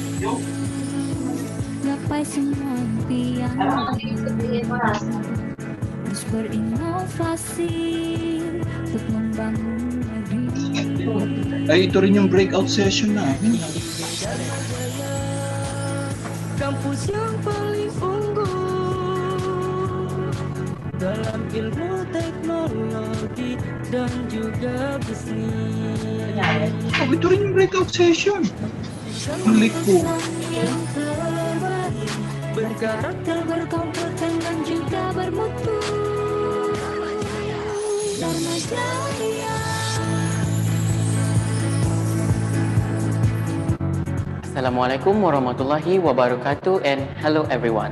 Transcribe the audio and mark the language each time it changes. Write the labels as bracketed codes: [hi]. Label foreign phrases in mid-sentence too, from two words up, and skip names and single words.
[id] gapai semua impian, terus berinovasi untuk membangun negeri. [tl] Ay, ito rin yung [en] breakout session [tl] namin. [id] Kampus yang paling unggul dalam ilmu teknologi dan juga bisnis. [tl] Oh, ito rin yung [en] breakout session. [tl] Ang liko. [id] Berkarakter, berkompeten dan juga bermutu. Dharma Jaya. [ar] Assalamualaikum warahmatullahi wabarakatuh [en] and hello everyone.